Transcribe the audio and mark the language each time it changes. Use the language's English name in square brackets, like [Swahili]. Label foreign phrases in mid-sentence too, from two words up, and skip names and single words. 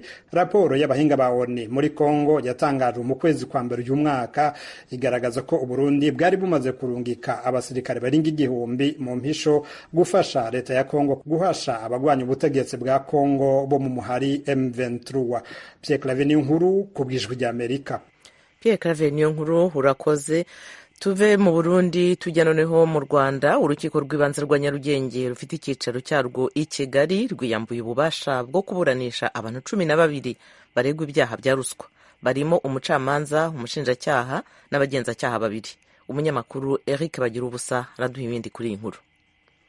[Rundi] Raporo y'abahinga ba ONU muri Kongo yatangajwe mu kwezi kwa mbere uyu mwaka igaragaza ko Uburundi bwari bumaze kurungika abasirikare baringa 1000 mu mpisho gufasha leta ya Kongo guhasha abagwanya ubutegetsi bwa Kongo bo mu muhari M23. [Kinyarwanda] Pierre Claver Niyonkuru ku bw'Ijwi ry'Amerika. Pierre Claver Niyonkuru urakoze. Tuve mu Burundi tujya noneho mu Rwanda. Urukiko rw'ibanze rwa Nyarugenge rufite icyicaro cyarwo i Kigali rwiyambuye ububasha bwo kuburanisha abantu 12 baregwa ibyaha bya ruswa, barimo umucamanza, umushinjacyaha n'abagenzacyaha 2. Umunyamakuru Eric Bagirubusa araduha ibindi kuri iyi nkuru.